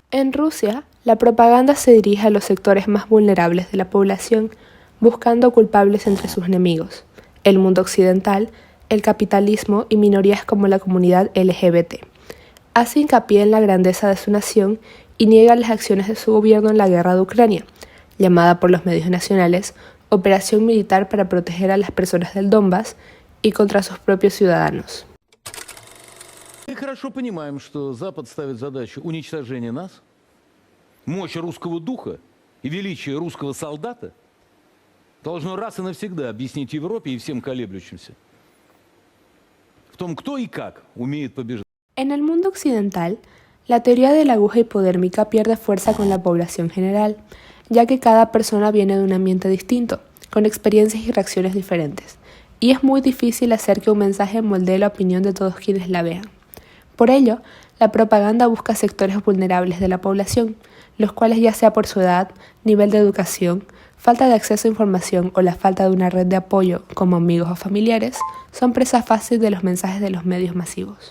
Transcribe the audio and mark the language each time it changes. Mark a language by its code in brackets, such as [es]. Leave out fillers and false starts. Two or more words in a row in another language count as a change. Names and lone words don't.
[es] En Rusia, la propaganda se dirige a los sectores más vulnerables de la población, buscando culpables entre sus enemigos, el mundo occidental, el capitalismo y minorías como la comunidad LGBT. Hace hincapié en la grandeza de su nación y niega las acciones de su gobierno en la guerra de Ucrania, llamada por los medios nacionales Operación Militar para proteger a las personas del Donbass y contra sus propios ciudadanos. [ru] Мы хорошо понимаем, что Запад ставит задачу уничтожения нас, мощь русского духа и величие русского солдата должно раз и навсегда объяснить Европе и всем колеблющимся в том, кто и как умеет побеждать. [es] En el mundo occidental, la teoría de la aguja hipodérmica pierde fuerza con la población general. ya que cada persona viene de un ambiente distinto, con experiencias y reacciones diferentes, y es muy difícil hacer que un mensaje moldee la opinión de todos quienes la vean. Por ello, la propaganda busca sectores vulnerables de la población, los cuales ya sea por su edad, nivel de educación, falta de acceso a información o la falta de una red de apoyo como amigos o familiares, son presa fácil de los mensajes de los medios masivos.